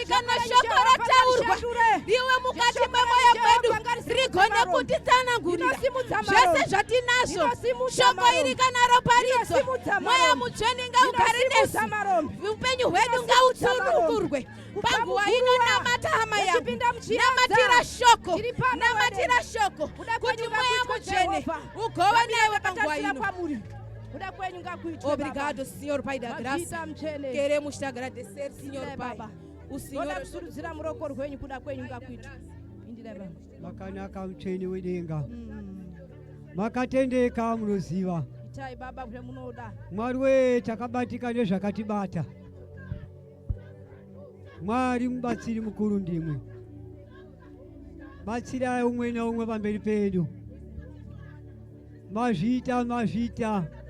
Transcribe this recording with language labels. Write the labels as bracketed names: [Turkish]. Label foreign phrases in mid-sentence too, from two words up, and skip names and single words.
[Shona] kana shoko rataurwa iwe mukati memweya mwedu rigone kutitsanangurira zvese zvatinazvo shoko iri kana roparidzwa mweya mutsvene ngaugare nesu upenyu hwedu ngautsunungurwe panguva ino namata hama yangu namatira shoko kuti mweya mutsvene ugova newe panguva ino. [Portuguese] Obrigado, Senhor Pai da graça. Queremos te agradecer, Senhor Pai. O Senhor [Shona] makanaka mcheni wedenga makatendeka munoziva Mwari we takabatika nezvakatibata Mwari mubatsiri mukuru ndimwe batsirai umwe naumwe pamberi pedu mazvita